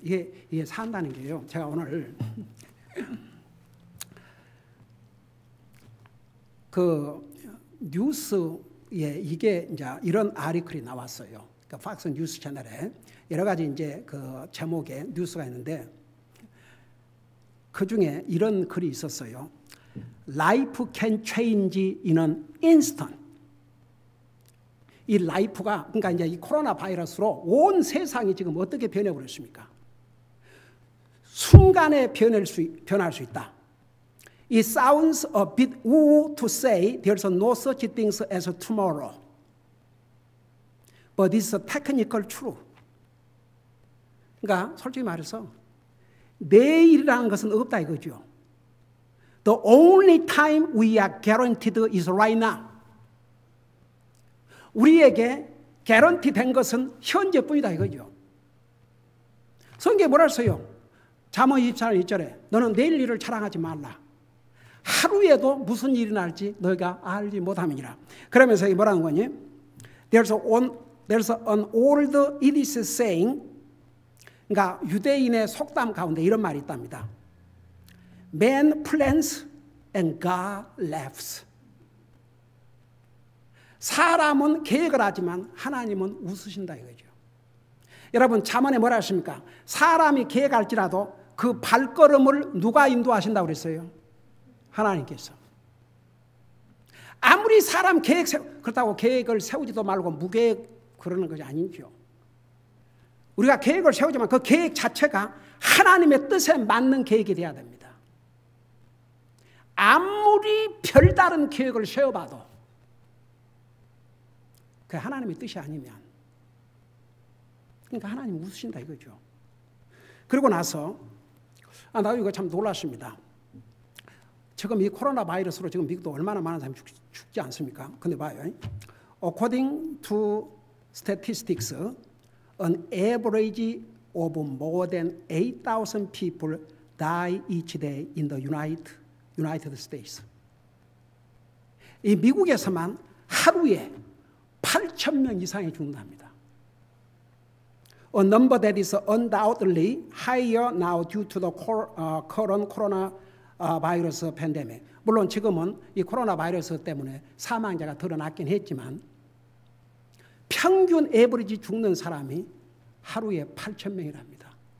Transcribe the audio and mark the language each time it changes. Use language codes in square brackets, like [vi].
[ko] 이게 산다는 게요. 제가 오늘 그 뉴스에 이게 이제 이런 아티클이 나왔어요. 그 팍스 뉴스 채널에 여러 가지 이제 그 제목의 뉴스가 있는데 그 중에 이런 글이 있었어요. [en] Life can change in an instant. [ko] 이 라이프가 그러니까 이제 이 코로나 바이러스로 온 세상이 지금 어떻게 변해버렸습니까? 순간에 변할 수 있다. [en] It sounds a bit woo to say there's no such thing as tomorrow. But it's a technical truth. [ko] 그러니까 솔직히 말해서 내일이라는 것은 없다 이거죠. [en] The only time we are guaranteed is right now. [ko] 우리에게 개런티 된 것은 현재뿐이다 이거죠. 성경에 뭐라 했어요? 잠언 24장 1절에 너는 내일 일을 자랑하지 말라. 하루에도 무슨 일이 날지 너희가 알지 못함이니라. 그러면서 이게 뭐라는 거니? [en] There's an old Yiddish saying, [ko] 그러니까 유대인의 속담 가운데 이런 말이 있답니다. [en] Man plans and God laughs. [ko] 사람은 계획을 하지만 하나님은 웃으신다 이거죠. 여러분 잠언에 뭐라 하십니까? 사람이 계획할지라도 그 발걸음을 누가 인도하신다고 그랬어요? 하나님께서. 아무리 사람 그렇다고 계획을 세우지도 말고 무계획 그러는 것이 아니죠. 우리가 계획을 세우지만 그 계획 자체가 하나님의 뜻에 맞는 계획이 돼야 됩니다. 아무리 별다른 계획을 세워봐도 그 하나님의 뜻이 아니면 그러니까 하나님 웃으신다 이거죠. 그리고 나서 나도 이거 참 놀랐습니다. 지금 이 코로나 바이러스로 지금 미국도 얼마나 많은 사람이 죽지 않습니까? 근데 봐요. [en] According to statistics, an average of more than 8,000 people die each day in the United States. [ko] 이 미국에서만 하루에 8,000명 이상이 죽는답니다. [en] A number that is undoubtedly higher now due to the current coronavirus pandemic. [ko] 물론 지금은 이 코로나 바이러스 때문에 사망자가 드러났긴 했지만 평균 에버리지 죽는 사람이 하루에 8,000명이랍니다.